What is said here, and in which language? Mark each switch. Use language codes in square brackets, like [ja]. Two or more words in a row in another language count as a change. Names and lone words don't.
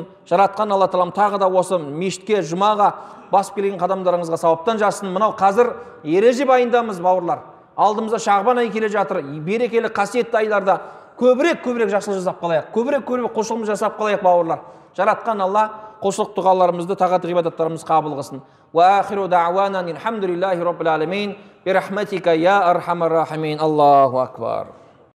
[kk] Жаратқан Алла Тағалам тағы да осы мешітке, жұмаға басып келген қадамдарыңызға сауаптан жазсын. Мынау қазір Ережеп айындамыз, бауырлар. Алдымызда Шағбан айы келе жатыр. Берекелі қасиетті айларда көбірек жақсылық жасап қалайық. Көбірек құлшылығымыз жасап қалайық, бауырлар. Жаратқан Алла құлшылық дұғаларымызды, тағат ғибадаттарымыз қабыл қылсын. [ar] وآخر دعوانا الحمد لله رب العالمين. برحمتك يا أرحم الراحمين. الله أكبر.